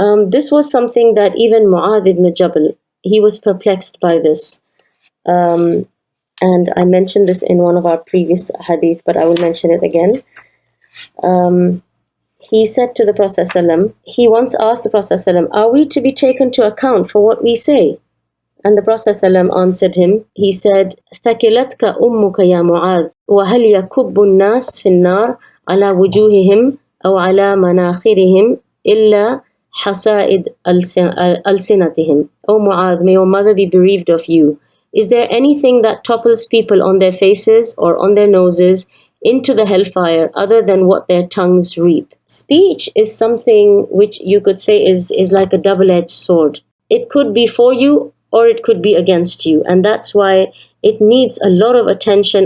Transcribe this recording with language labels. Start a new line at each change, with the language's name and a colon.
English: This was something that even Mu'adh ibn Jabal, he was perplexed by this. And I mentioned this in one of our previous hadith, but I will mention it again. He said to the Prophet ﷺ, he once asked the Prophet ﷺ, are we to be taken to account for what we say? And the Prophet ﷺ answered him, he said,
Arabic: ثَكِلَتْكَ أُمُّكَ يَا مُعَاذ وَهَلْ يَكُبُّ النَّاسِ فِي النَّارِ عَلَى وُجُوهِهِمْ أَوْ عَلَى مَنَاخِرِهِمْ إِلَّا حَسَائِدْ أَلْسِنَتِهِمْ.
English: O Mu'adh, may your mother be bereaved of you. Is there anything that topples people on their faces or on their noses into the hellfire other than what their tongues reap? Speech is something which you could say is like a double-edged sword. It could be for you or it could be against you. And that's why it needs a lot of attention.